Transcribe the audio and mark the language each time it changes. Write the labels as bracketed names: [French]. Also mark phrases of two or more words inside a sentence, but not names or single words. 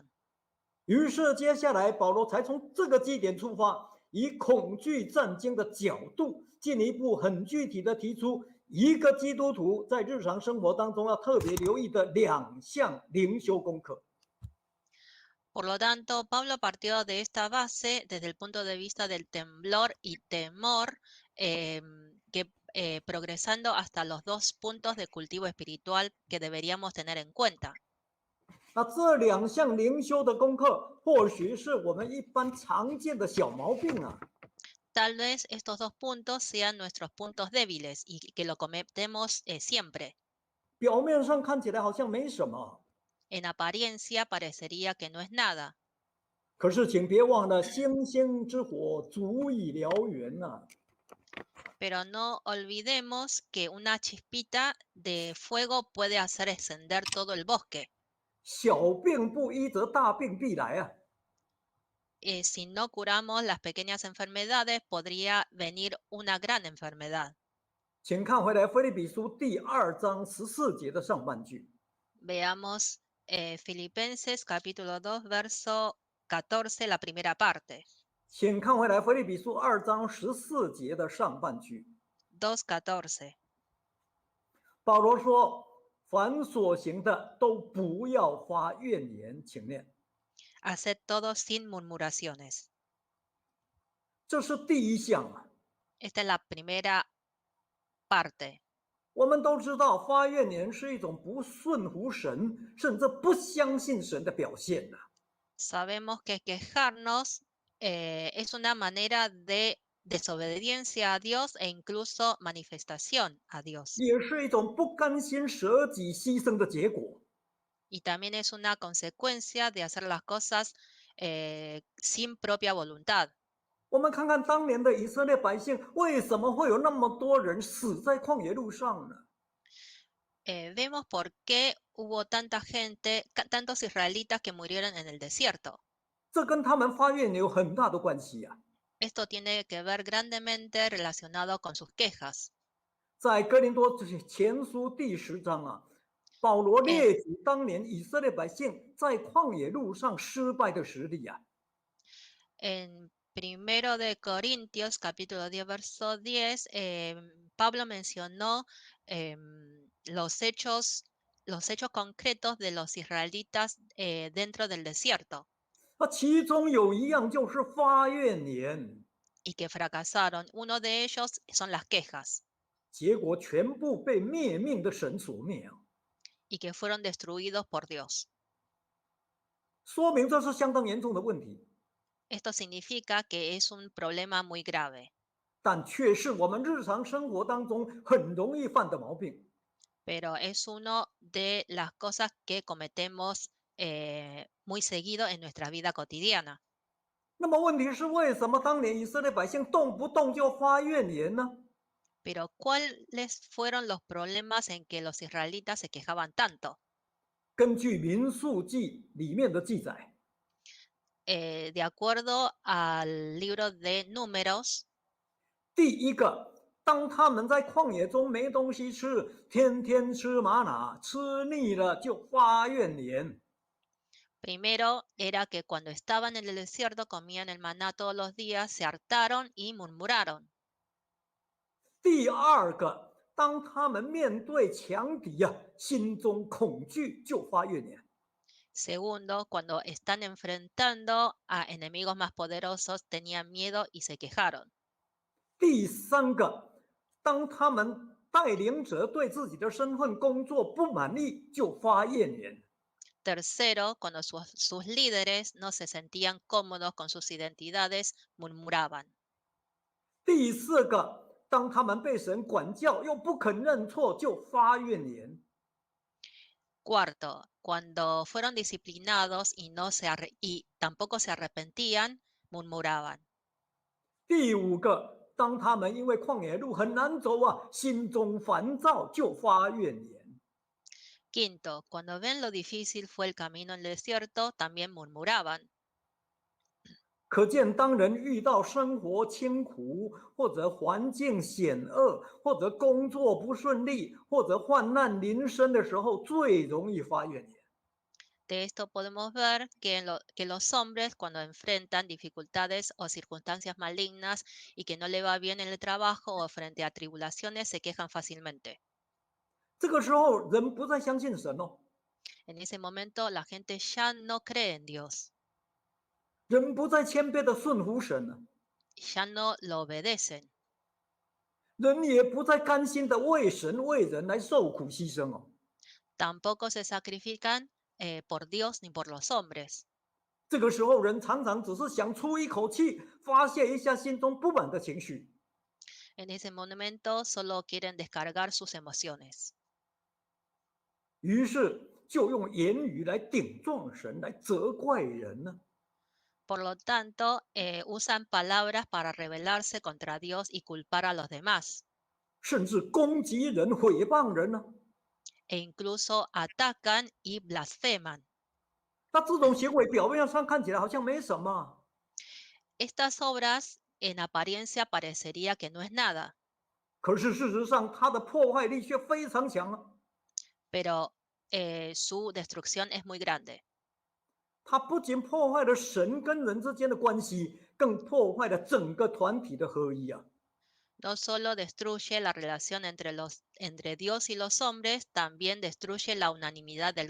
[Chinese] 于是接下来保罗才从这个基点出发，以恐惧战经的角度，进一步很具体的提出一个基督徒在日常生活当中要特别留意的2项灵修功课。 [Spanish] Por lo tanto, Pablo partió de esta base desde el punto de vista del temblor y temor, progresando hasta los 2 puntos de cultivo espiritual que deberíamos tener en cuenta. [Chinese] 那这2项灵修的功课，或许是我们一般常见的小毛病啊。 [Spanish] Tal vez estos 2 puntos sean nuestros puntos débiles y que lo cometemos siempre. [Chinese] 表面上看起来好像没什么， [Spanish] En apariencia parecería que no es nada, [Chinese] 可是请别忘了，星星之火足以燎原呐、 [Spanish] pero no olvidemos que una chispita de fuego puede hacer encender todo el bosque. [Chinese] 小病不医则大病必来啊。 [Spanish] Si no curamos las pequeñas enfermedades, podría venir una gran enfermedad. [Chinese] 请看回来《腓立比书》第2章14节的上半句。 [Spanish] Veamos Filipenses capítulo 2, verso 14, la primera parte. [Chinese] 请看回来《腓立比书》2章14节的上半句。 2:14. 保罗说：“凡所行的，都不要发怨言。” 请念， [Spanish] Haced todo sin murmuraciones. [Chinese] 这是第1项啊。 [Spanish] Esta es la primera parte. [Chinese] 我们都知道，发怨言是一种不顺服神，甚至不相信神的表现啊。 [Spanish] Sabemos que quejarnos es una manera de desobediencia a Dios e incluso manifestación a Dios. [Chinese] 也是一种不甘心舍己牺牲的结果。 [Spanish] Y también es una consecuencia de hacer las cosas sin propia voluntad. [Chinese] 我们看看当年的以色列百姓，为什么会有那么多人死在旷野路上呢？ [Spanish] Vemos por qué hubo tanta gente, tantos israelitas que murieron en el desierto. [Chinese] 这跟他们发愿有很大的关系啊。 [Spanish] Esto tiene que ver grandemente relacionado con sus quejas. [Chinese] 在哥林多前书第10章啊，保罗列举当年以色列百姓在旷野路上失败的实例啊。 [Spanish] En 1 de Corintios, capítulo 10, verso 10, Pablo mencionó los hechos concretos de los israelitas dentro del desierto [Chinese] 那其中有一样就是发怨言， [Spanish] y que fracasaron. Uno de ellos son las quejas [Chinese] 结果全部被灭命的神所灭啊， [Spanish] y que fueron destruidos por Dios. [Chinese] 说明这是相当严重的问题， [Spanish] Esto significa que es un problema muy grave, [Chinese] 但却是我们日常生活当中很容易犯的毛病。 [Spanish] pero es uno de las cosas que cometemos muy seguido en nuestra vida cotidiana. [Chinese] 那么问题是，为什么当年以色列百姓动不动就发怨言呢？ [Spanish] Pero ¿cuáles fueron los problemas en que los israelitas se quejaban tanto? [Chinese] 根据民数记里面的记载， [Spanish] De acuerdo al libro de Números, [Chinese] 第一个，当他们在旷野中没东西吃，天天吃玛瑙，吃腻了就发怨言。 [Spanish] primero era que cuando estaban en el desierto comían el maná todos los días, se hartaron y murmuraron. [Chinese] 第二个，当他们面对强敌啊，心中恐惧就发怨言。 [Spanish] Segundo, cuando están enfrentando a enemigos más poderosos, tenían miedo y se quejaron. [Chinese] 第三个，当他们带领者对自己的身份、工作不满意，就发怨言。 [Spanish] Tercero, cuando sus líderes no se sentían cómodos con sus identidades, murmuraban. [Chinese] 第四个，当他们被神管教又不肯认错，就发怨言。 [Spanish] Cuarto, cuando fueron disciplinados y tampoco se arrepentían, murmuraban. [Chinese] 第五个，当他们因为旷野路很难走啊，心中烦躁，就发怨言。 [Spanish] Quinto, cuando ven lo difícil fue el camino en el desierto, también murmuraban. [Chinese] 可见，当人遇到生活清苦，或者环境险恶，或者工作不顺利，或者患难临身的时候，最容易发怨言。 [Spanish] De esto podemos ver que los hombres cuando enfrentan dificultades o circunstancias malignas y que no le va bien en el trabajo o frente a tribulaciones se quejan fácilmente. [Chinese] 这个时候，人不再相信神哦， [Spanish] En ese momento la gente ya no cree en Dios, [Chinese] 人不再谦卑的顺服神了， [Spanish] ya no lo obedecen, [Chinese] 人也不再甘心的为神为人来受苦牺牲哦。 [Spanish] tampoco se sacrifican por Dios ni por los hombres. [Chinese] 这个时候，人常常只是想出一口气，发泄一下心中不满的情绪， [Spanish] En ese momento solo quieren descargar sus emociones. [Chinese] 于是就用言语来顶撞神，来责怪人呢。 [Spanish] Por lo tanto, usan palabras para rebelarse contra Dios y culpar a los demás, [Chinese] 甚至攻击人、诽谤人呢。 [Spanish] e incluso atacan y blasfeman. [Chinese] 那这种行为表面上看起来好像没什么， [Spanish] Estas obras en apariencia parecería que no es nada, [Chinese] 可是事实上它的破坏力却非常强啊！ [Spanish] pero su destrucción es muy grande. [Chinese] 它不仅破坏了神跟人之间的关系，更破坏了整个团体的合一啊！ [Spanish] No solo destruye la relación entre Dios y los hombres, también destruye la unanimidad del